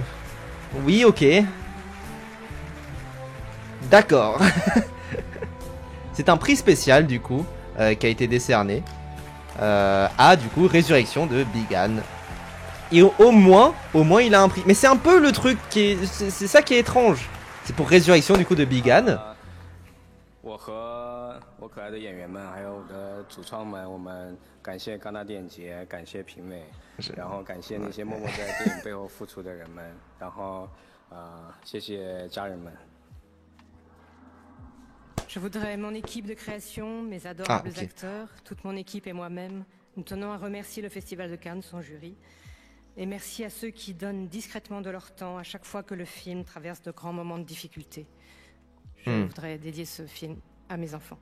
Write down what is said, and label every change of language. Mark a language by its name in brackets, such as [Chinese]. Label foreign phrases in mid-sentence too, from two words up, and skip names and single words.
[French] Oui, ok. D'accord. C'est un prix spécial du coup qui a été décerné à du coup Résurrection de Bigan. Et au moins il a un prix. Mais c'est un peu le truc qui est, c'est ça qui est étrange. C'est pour Résurrection du coup de Bigan. [Chinese] 我和我可爱的演员们，还有我的主创们，我们感谢戛纳电影节，感谢评委，然后感谢那些默默在电影背后付出的人们，然后谢谢家人们。 [French] Je voudrais mon équipe de création, mes adorables acteurs, toute mon équipe et moi-même, nous tenons à remercier le Festival de Cannes, son jury, et merci à ceux qui donnent discrètement de leur temps à chaque fois que le film traverse de grands moments de difficulté. Je voudrais dédier ce film à mes enfants.